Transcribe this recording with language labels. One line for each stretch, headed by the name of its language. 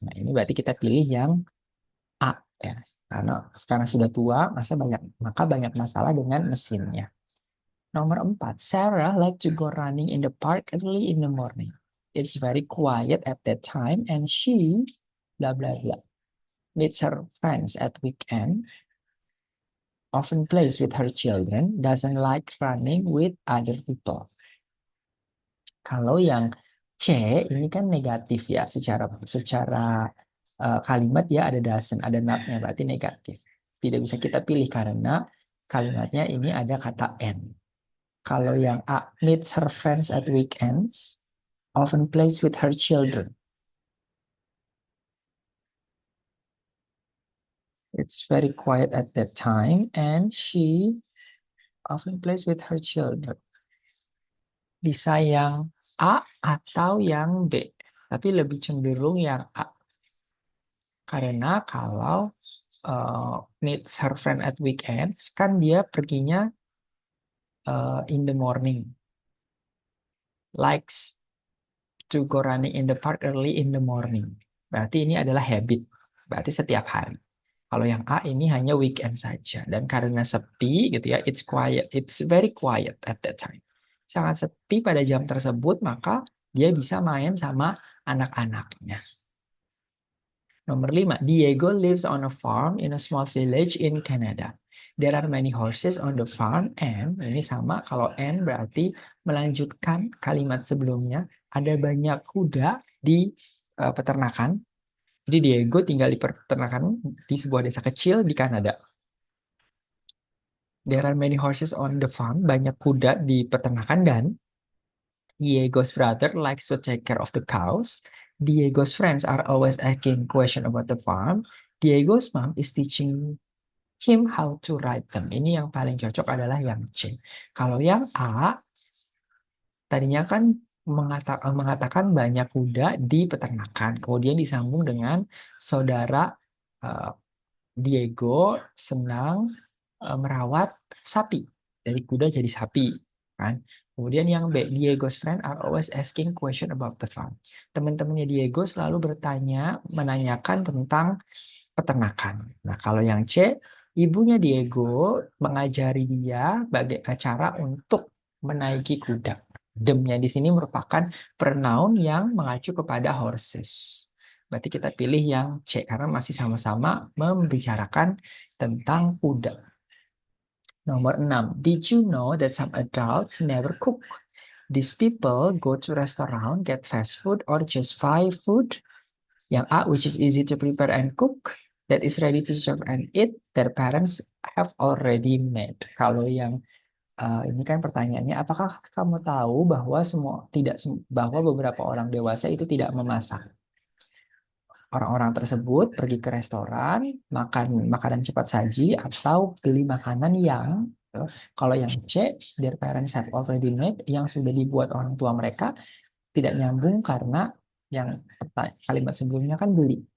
Indonesian: Nah, ini berarti kita pilih yang A ya. Karena sekarang sudah tua, maka banyak masalah dengan mesinnya.
English: Nomor 4, Sarah like to go running in the park early in the morning. It's very quiet at that time and she blah blah blah. Meets her friends at weekend. Often plays with her children. Doesn't like running with other people.
Indonesian: Kalau yang C ini kan negatif ya, secara kalimat ya ada doesn't, ada not-nya, berarti negatif. Tidak bisa kita pilih karena kalimatnya ini ada kata and. Kalau yang A,
English: meets her friends at weekends, often plays with her children. It's very quiet at that time and she often plays with her children.
Indonesian: Bisa yang A atau yang B, tapi lebih cenderung yang A. Karena kalau
English: meets her friend at weekends,
Indonesian: kan dia perginya
English: in the morning. Likes to go running in the park early in the morning.
Indonesian: Berarti ini adalah habit. Berarti setiap hari. Kalau yang A ini hanya weekend saja. Dan karena sepi gitu ya,
English: it's quiet. It's very quiet at that time.
Indonesian: Sangat sepi pada jam tersebut, maka dia bisa main sama anak-anaknya.
English: Nomor 5, Diego lives on a farm in a small village in Canada. There are many horses on the farm and,
Indonesian: ini sama, kalau and berarti melanjutkan kalimat sebelumnya, ada banyak kuda di peternakan. Jadi Diego tinggal di peternakan di sebuah desa kecil di Kanada.
English: There are many horses on the farm,
Indonesian: banyak kuda di peternakan dan
English: Diego's brother likes to take care of the cows. Diego's friends are always asking question about the farm. Diego's mom is teaching him how to ride them.
Indonesian: Ini yang paling cocok adalah yang C. Kalau yang A, tadinya kan mengatakan banyak kuda di peternakan. Kemudian disambung dengan saudara eh, Diego senang merawat sapi. Dari kuda jadi sapi. Kan? Kemudian yang B,
English: Diego's friend are always asking question about the farm.
Indonesian: Teman-temannya Diego selalu menanyakan tentang peternakan. Nah, kalau yang C, ibunya Diego mengajari dia bagaimana cara untuk menaiki kuda. Demnya di sini merupakan pronoun yang mengacu kepada horses. Berarti kita pilih yang C karena masih sama-sama membicarakan tentang kuda. Nomor 6.
English: Did you know that some adults never cook? These people go to restaurant, get fast food, or just buy food.
Indonesian: Yang A,
English: which is easy to prepare and cook, that is ready to serve and eat, their parents have already made.
Indonesian: Kalau yang ini kan pertanyaannya, apakah kamu tahu bahwa bahwa beberapa orang dewasa itu tidak memasak? Orang-orang tersebut pergi ke restoran, makan makanan cepat saji atau beli makanan yang kalau yang C,
English: their parents have already made,
Indonesian: yang sudah dibuat orang tua mereka, tidak nyambung karena yang kalimat sebelumnya kan beli.